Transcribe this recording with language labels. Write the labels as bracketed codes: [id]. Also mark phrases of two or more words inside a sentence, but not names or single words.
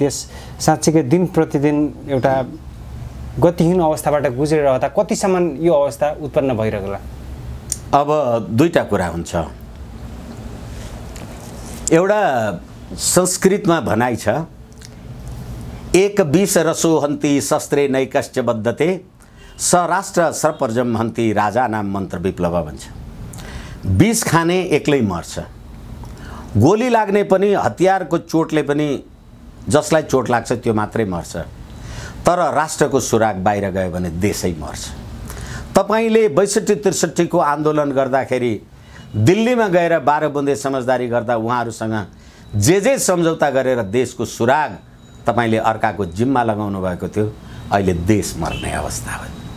[ne] देश साँच्चीकै दिन प्रतिदिन एउटा गतिहीन अवस्थाबाट गुज्रिरहँदा कतिसम्म यो अवस्था उत्पन्न भइरहेकोला? अब दुईटा कुरा हुन्छ। एउटा संस्कृतमा भनाइ छ, [sa] एक विष रसो हन्ति शस्त्रे नैकश्च बद्धते स राष्ट्र सर्पजम हन्ति राजा नाम मन्त्र विप्लव भन्छ। [ne] विष खाने एक्लै मर्छ, गोली लाग्ने पनि, हतियारको चोटले पनि जसलाई चोट लाग्छ त्यो मात्रै मर्छ, तर राष्ट्रको सुराग बाहिर गयो भने देशै मर्छ। तपाईले 62-63 को आन्दोलन गर्दाखेरि दिल्लीमा गएर 12 बुँदे समझदारी गर्दा उहाँहरूसँग जे सम्झौता गरेर देशको सुराग तपाईले अर्काको जिम्मा लगाउनु भएको थियो, अहिले देश मर्ने अवस्था हो।